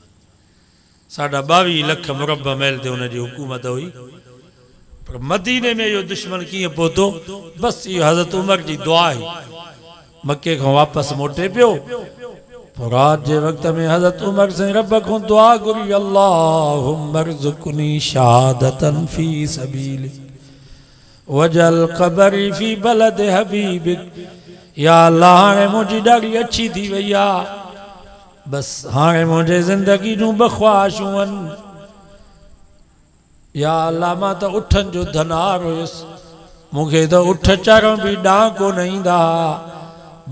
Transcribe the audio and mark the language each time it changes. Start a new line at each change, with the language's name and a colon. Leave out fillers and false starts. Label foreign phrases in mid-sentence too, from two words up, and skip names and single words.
Sindhi: 22.5 लख मुरबा मैल ते हुनजी हुकूमत हुई, पर मदीने में इहो दुश्मन कीअं पहुतो? बसि इहो हज़रत उमर जी दुआ हुई। मके खां वापसि मोटे पियो, पोइ रात जे वक़्त में हज़रत उमर साईं रब खां दुआ घुरी,
Arabic: اللهم ارزقني شهادة في سبيلك واجعل قبري في بلد حبيبك.
Sindhi: या अल्लाह हाणे मुंहिंजी ॾाढी अच्छी थी वई आहे, बसि हाणे मुंहिंजे ज़िंदगी जूं ॿ ख़्वाहिशूं आहिनि। या अल्लाह मां त उठनि जो धनार हुयुसि, मूंखे त उठ चाढ़ण बि ॾांहुं कोन ईंदा।